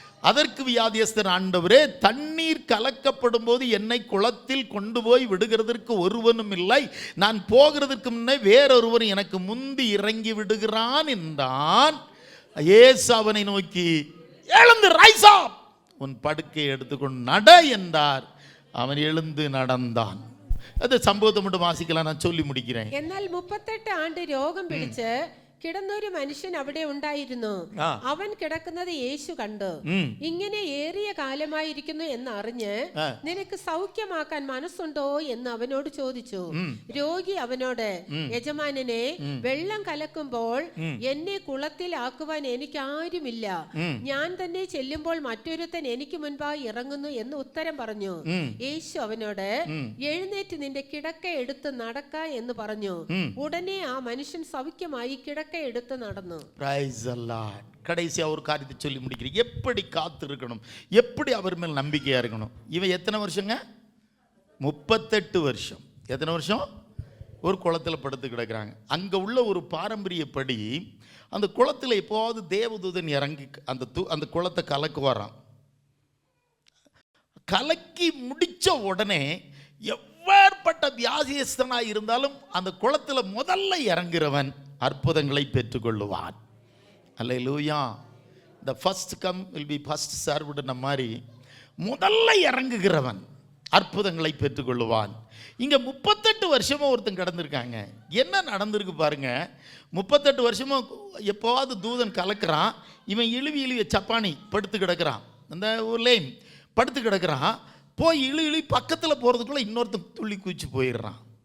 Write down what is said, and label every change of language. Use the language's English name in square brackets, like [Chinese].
[Tamil] அதற்கு வியாதியஸ்தர், ஆண்டவரே, தண்ணீர் கலக்கப்படும் போது என்னை குளத்தில் கொண்டு போய் விடுகிறதற்கு ஒருவனும் இல்லை, நான் போகிறதற்கு முன்னே வேறொருவன் எனக்கு முந்தி இறங்கி விடுகிறான் என்றான். இயேசு அவனை நோக்கி, எழுந்து [English] rise up, [Tamil] உன் படுக்கையை எடுத்துக்கொண்டு நட என்றார். அவன் எழுந்து நடந்தான். அது சம்பவத்தை மட்டும் வாசிக்கலாம், நான் சொல்லி முடிக்கிறேன். [Malayalam] എന്നാൽ 38 ആണ്ട് രോഗം പിടിച്ച് കിടന്നൊരു മനുഷ്യൻ അവിടെ ഉണ്ടായിരുന്നു. അവൻ കിടക്കുന്നത് യേശു കണ്ടു. ഇങ്ങനെ ഏറിയ കാലമായിരിക്കുന്നു എന്ന് അറിഞ്ഞ് നിനക്ക് സൗഖ്യമാക്കാൻ മനസ്സുണ്ടോ എന്ന് അവനോട് ചോദിച്ചു. രോഗി അവനോട്, യജമാനനെ, വെള്ളം കലക്കുമ്പോൾ എന്നെ കുളത്തിൽ ആക്കുവാൻ എനിക്ക് ആരുമില്ല, ഞാൻ തന്നെ ചെല്ലുമ്പോൾ മറ്റൊരുത്തൻ എനിക്ക് മുൻപായി ഇറങ്ങുന്നു എന്ന് ഉത്തരം പറഞ്ഞു. യേശു അവനോട്, എഴുന്നേറ്റ് നിന്റെ കിടക്ക എടുത്ത് നടക്ക എന്ന് പറഞ്ഞു. ഉടനെ ആ മനുഷ്യൻ സൗഖ്യമായി കിടക്ക [Tamil] எடுத்து [Malayalam] நடന്നു. [English] Praise the lord. [Tamil] கடைசியா ஒரு காரியத்தை சொல்லி முடிக்கிறேன். எப்படி காத்து இருக்கணும், எப்படி அவர் மேல் நம்பிக்கையா இருக்கணும். இவன் எத்தனை வருஷங்க? 38 வருஷம். எத்தனை வருஷம்? ஒரு குளத்தில் படுத்து கிடக்கிறாங்க. அங்கே உள்ள ஒரு பாரம்பரியப்படி அந்த குளத்தில் எப்போவாவது தேவதூதன் இறங்கி அந்த குளத்தை கலக்குவாராம். கலக்கி முடித்த உடனே எவ்வாறுபட்ட வியாதியஸ்தனாக இருந்தாலும் அந்த குளத்தில் முதல்ல இறங்குறவன் அற்புதங்களை பெற்றுக்கொள்ளுவான். அல்லேலூயா. [English] the first come will be first served [Tamil] மாதிரி முதல்ல இறங்குகிறவன் அற்புதங்களை பெற்றுக்கொள்ளுவான். இங்கே 38 வருஷமும் ஒருத்தன் கடந்திருக்காங்க. என்ன நடந்திருக்கு பாருங்க. 38 வருஷமும் எப்போவாவது தூதன் கலக்கிறான். இவன் இழுவி சப்பானி படுத்து கிடக்கிறான். அந்த ஊர்லேயும் படுத்து கிடக்கிறான். போய் இழி பக்கத்தில் போகிறதுக்குள்ளே இன்னொருத்தன் துள்ளி குதிச்சு போயிடுறான்.